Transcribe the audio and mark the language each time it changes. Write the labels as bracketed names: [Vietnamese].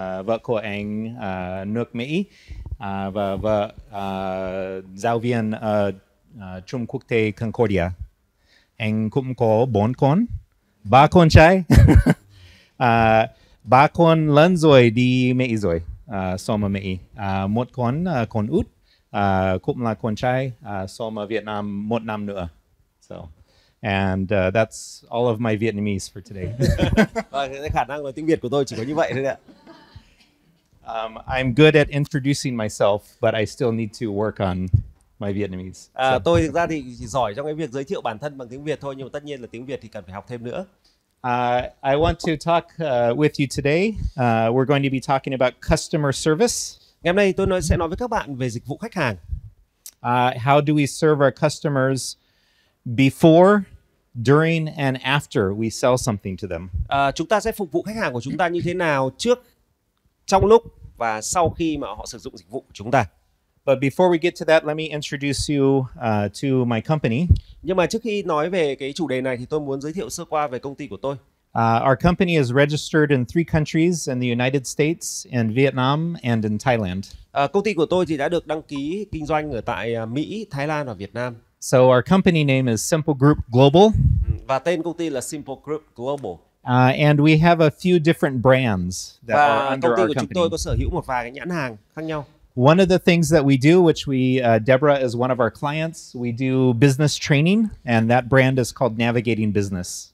[Vietnamese] vợ của anh nước Mỹ, và vợ giáo viên ở Trung quốc tế Concordia. Anh cũng có 4 con, 3 con trai. 3 con lớn rồi đi Mỹ rồi, xong ở Mỹ. Một con út cũng là con trai, xong ở Việt Nam 1 năm nữa. [English] So, and that's all of my Vietnamese for today. [Vietnamese] Cái khả năng nói tiếng Việt của tôi chỉ có như vậy thôi ạ. [English] I'm good at introducing myself, but I still need to work on my Vietnamese. [Vietnamese] Tôi thực ra thì chỉ giỏi trong cái việc giới thiệu bản thân bằng tiếng Việt thôi, nhưng mà tất nhiên là tiếng Việt thì cần phải học thêm nữa. [English] I want to talk with you today. We're going to be talking about customer service. [Vietnamese] Ngày hôm nay tôi sẽ nói với các bạn về dịch vụ khách hàng. [English] How do we serve our customers before, during, and after we sell something to them? [Vietnamese] Chúng ta sẽ phục vụ khách hàng của chúng ta như thế nào trước, trong lúc và sau khi mà họ sử dụng dịch vụ của chúng ta. [English] But before we get to that, let me introduce you to my company. [Vietnamese] Nhưng mà trước khi nói về cái chủ đề này thì tôi muốn giới thiệu sơ qua về công ty của tôi. [English] Our company is registered in 3 countries: in the United States, in Vietnam, and in Thailand. [Vietnamese] Công ty của tôi thì đã được đăng ký kinh doanh ở tại Mỹ, Thái Lan và Việt Nam. [English] So our company name is Simple Group Global. [Vietnamese] Và tên công ty là Simple Group Global. [English] And we have a few different brands that are under [Vietnamese] công ty [English] our [Vietnamese] của chúng [English] company. [Vietnamese] tôi có sở hữu một vài cái nhãn hàng khác nhau. [English] One of the things that we do, which Deborah is one of our clients, we do business training, and that brand is called Navigating Business.